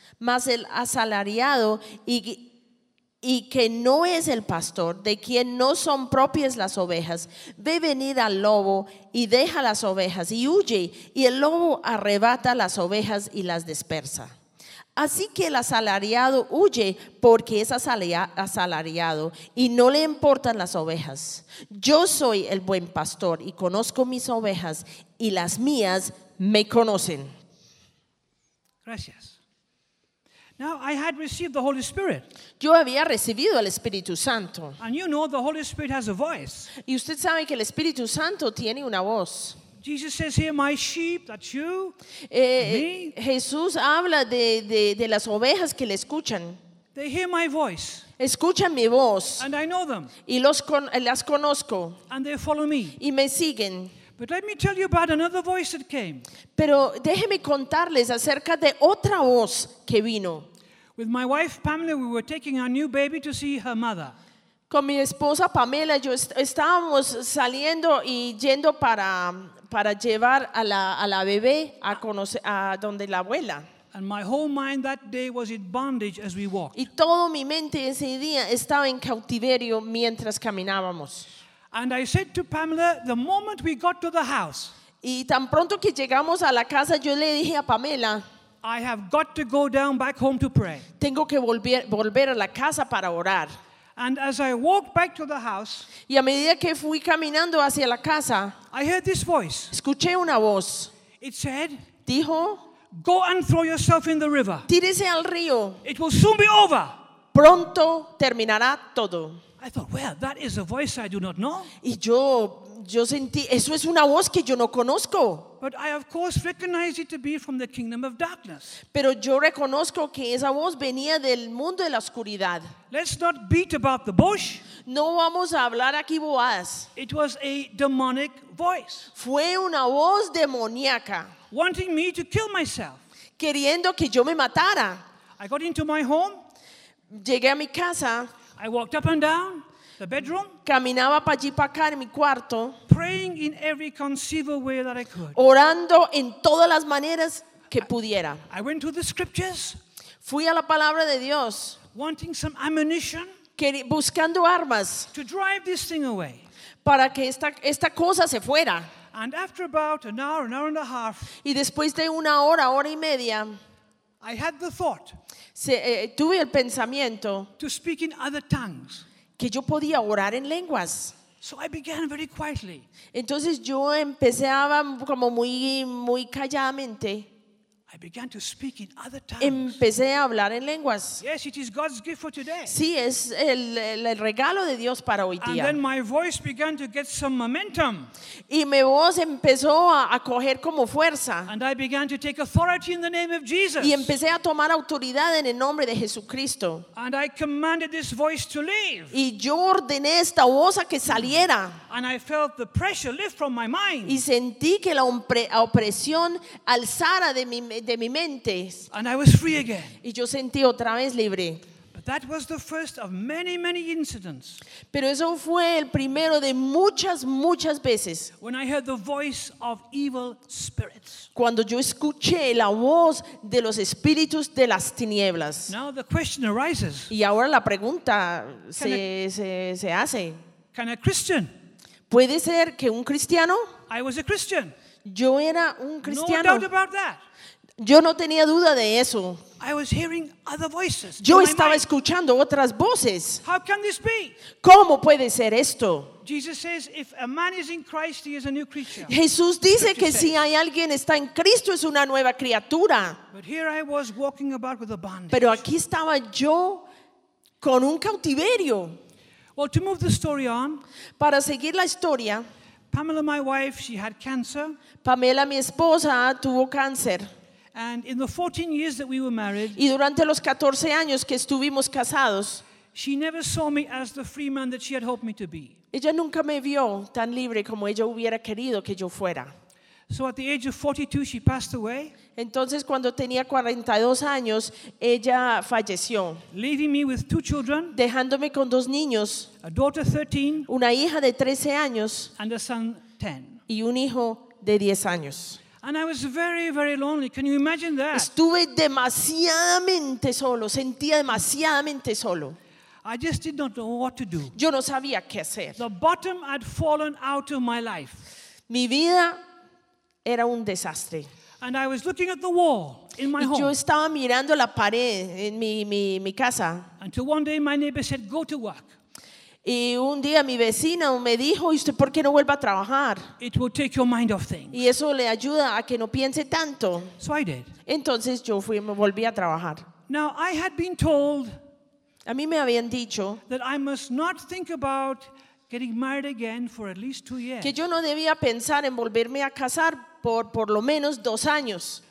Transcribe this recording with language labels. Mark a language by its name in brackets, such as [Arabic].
[Spanish] Mas el asalariado y que no es el pastor, de quien no son propias las ovejas, ve venir al lobo y deja las ovejas y huye, y el lobo arrebata las ovejas y las dispersa. Así que el asalariado huye porque es asalariado y no le importan las ovejas. Yo soy el buen pastor y conozco mis ovejas y las mías me conocen. Gracias. [English] Now I had received the Holy Spirit. [Spanish] Yo había recibido el Espíritu Santo. [English] And you know the Holy Spirit has a voice. [Spanish] Y usted sabe que el Espíritu Santo tiene una voz. [English] Jesus says here, my sheep, that's you. [Spanish] Jesús habla de las ovejas que le escuchan. [English] They hear my voice. [Spanish] Escuchan mi voz. [English] And I know them. [Spanish] Y las conozco. [English] And they follow me. [Spanish] Y me siguen. [English] But let me tell you about another voice that came. [Spanish] Pero déjeme contarles acerca de otra voz que vino. [English] With my wife Pamela, we were taking our new baby to see her mother. [Spanish] Con mi esposa Pamela, yo estábamos saliendo y yendo para llevar a la bebé a conocer a donde la abuela. [English] And my whole mind that day was in bondage as we walked. [Spanish] Y todo mi mente ese día estaba en cautiverio mientras caminábamos. [English] And I said to Pamela, the moment we got to the house. [Spanish] Y tan pronto que llegamos a la casa, yo le dije a Pamela, [English] I have got to go down back home to pray. [Spanish] Tengo que volver a la casa para orar. [English] And as I walked back to the house, [Spanish] y a medida que fui caminando hacia la casa, [English] I heard this voice. [Spanish] Escuché una voz. [English] It said, [Spanish] dijo, [English] go and throw yourself in the river. [Spanish] Tírese al río. [English] It will soon be over. [Spanish] Pronto terminará todo. [English] I thought, well, that is a voice I do not know. [Spanish] Y yo yo sentí, eso es una voz que yo no conozco. [English] But I of course recognized it to be from the kingdom of darkness. [Spanish] Pero yo reconozco que esa voz venía del mundo de la oscuridad. [English] Let's not beat about the bush. [Spanish] No vamos a hablar aquí bobadas. [English] It was a demonic voice. [Spanish] Fue una voz demoníaca. [English] Wanting me to kill myself. [Spanish] Queriendo que yo me matara. [English] I got into my home. [Spanish] Llegué a mi casa. [English] I walked up and down the bedroom. [Spanish] Caminaba para allí para acá en mi cuarto. [English] Praying in every conceivable way that I could. [Spanish] Orando en todas las maneras que pudiera. [English] I went to the scriptures. [Spanish] Fui a la palabra de Dios. [English] Wanting some ammunition. [Spanish] Buscando armas. [English] To drive this thing away. [Spanish] Para que esta cosa se fuera. [English] And after about an hour and a half. [Spanish] Y después de una hora, hora y media. [English] I had the thought. [Spanish] Tuve el pensamiento. [English] To speak in other tongues. [Spanish] Que yo podía orar en lenguas. [English] So I began very quietly. [Spanish] Entonces yo empezaba como muy muy calladamente. [English] I began to speak in other tongues. [Spanish] Empecé a hablar en lenguas. [English] Yes, it is God's gift for today. [Spanish] Sí, es el regalo de Dios para hoy día. [English] And then my voice began to get some momentum. [Spanish] Y mi voz empezó a coger como fuerza. [English] And I began to take authority in the name of Jesus. [Spanish] Y empecé a tomar autoridad en el nombre de Jesucristo. [English] And I commanded this voice to leave. [Spanish] Y yo ordené esta voz a que saliera. [English] And I felt the pressure lift from my mind. [Spanish] Y sentí que la opresión alzara de mi mente. [English] And I was free again. [Spanish] Y yo sentí otra vez libre. [English] But that was the first of many, many incidents. [Spanish] Pero eso fue el primero de muchas, muchas veces. [English] When I heard the voice of evil spirits. [Spanish] Cuando yo escuché la voz de los espíritus de las tinieblas. [English] Now the question arises. [Spanish] Y ahora la pregunta se hace. [English] Can a Christian? [Spanish] ¿Puede ser que un cristiano? [English] I was a Christian. [Spanish] Yo era un cristiano. [English] No doubt about that. [Spanish] Yo no tenía duda de eso. [English] I was hearing other voices. [Spanish] Yo estaba escuchando otras voces. [English] How can this be? [Spanish] ¿Cómo puede ser esto? [English] Jesus says, if a man is in Christ, he is a new creature. [Spanish] Jesús dice que si hay alguien está en Cristo es una nueva criatura. [English] But here I was walking about with a bondage. [Spanish] Pero aquí estaba yo con un cautiverio. [English] Well, to move the story on. [Spanish] Para seguir la historia. [English] Pamela, my wife, she had cancer. [Spanish] Pamela, mi esposa, tuvo cáncer. [English] And in the 14 years that we were married, [Spanish] y durante los 14 años que estuvimos casados, [English] she never saw me as the free man that she had hoped me to be. [Spanish] Ella nunca me vio tan libre como ella hubiera querido que yo fuera. [English] So at the age of 42, she passed away. [Spanish] Entonces cuando tenía 42 años, ella falleció. [English] Leaving me with two children. [Spanish] Dejándome con dos niños. [English] A daughter 13. [Spanish] Una hija de 13 años. [English] And a son 10. [Spanish] Y un hijo de 10 años. [English] And I was very, very lonely. Can you imagine that? [Spanish] Estuve demasiadamente solo. Sentía demasiadamente solo. [English] I just did not know what to do. [Spanish] Yo no sabía qué hacer. [English] The bottom had fallen out of my life. [Spanish] Mi vida era un desastre. [English] And I was looking at the wall in my home. [Spanish] Yo estaba mirando la pared en mi casa. [English] Until one day my neighbor said, "Go to work." [Spanish] Y un día mi vecina me dijo, ¿y usted por qué no vuelve a trabajar? [English] It will take your mind off things. [Spanish] Y eso le ayuda a que no piense tanto. [English] So I did. [Spanish] Entonces yo fui, me volví a trabajar. [English] Now, I had been told, [Spanish] a mí me habían dicho [English] that I must not think about getting married again for at least 2 years. [Spanish] Que yo no debía pensar en volverme a casar por lo menos 2 años.